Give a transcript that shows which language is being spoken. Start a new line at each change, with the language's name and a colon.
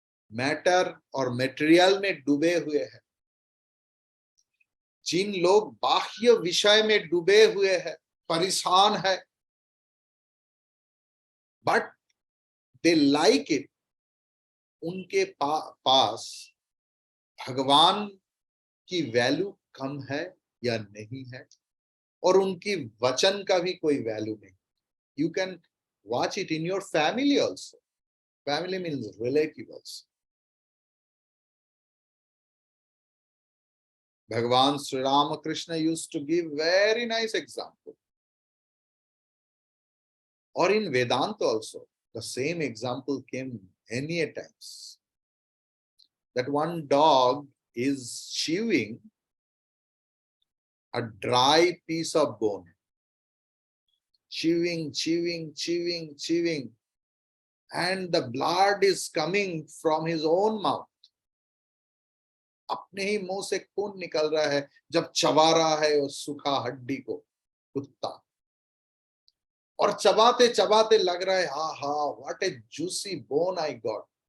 Hindi: Matter और material में डूबे हुए हैं, जिन लोग बाह्य विषय में डूबे हुए हैं, परेशान है,
English: but they like it,
Hindi: उनके पास भगवान की वैल्यू कम है या नहीं है, और उनकी वचन का भी कोई वैल्यू नहीं.
English: You can watch it in your family also. Family means relative also. Bhagavan Sri Ramakrishna used to give very nice example. Or in Vedanta also, the same example came many a times. That one dog is chewing a dry piece of bone. Chewing, chewing, chewing, chewing. And the blood is coming from his own mouth.
Hindi: अपने ही मुंह से खून निकल रहा है जब चबा रहा है उस सूखा हड्डी को कुत्ता, और चबाते चबाते लग रहा है हा हा
English: What a juicy bone I got.